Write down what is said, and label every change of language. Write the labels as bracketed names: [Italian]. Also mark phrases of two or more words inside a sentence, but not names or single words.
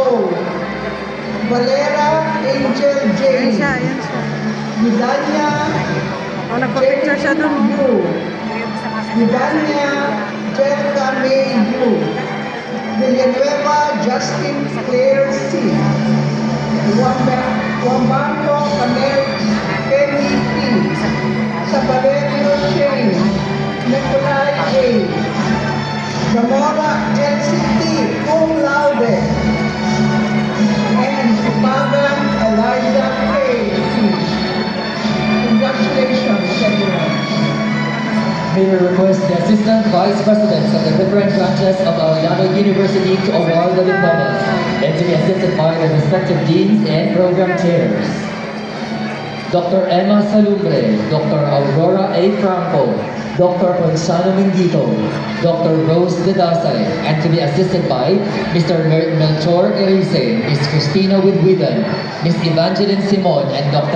[English] Valera Angel J. Vidania [Filipino] nagpa-picture siya dun. [English] Vidania Jerica May U. Villanueva Justin Claire C. Wambanto Camel Kenny P. Sabarerio Shane Nicolai A. Zamora LCT Cum Laude and Supagan Elijah K. Congratulations, everyone. May we request the Assistant Vice Presidents of the different branches of Arellano University to award the diplomas and to be assisted by the respective deans and program chairs. Dr. Emma Salumbre, Dr. Aurora A. Franco, Dr. Ponciano Mingito, Dr. Rose Dedasay, and to be assisted by Mr. Melchor Erice, Ms. Cristina Widwidan, Ms. Evangeline Simon, and Dr.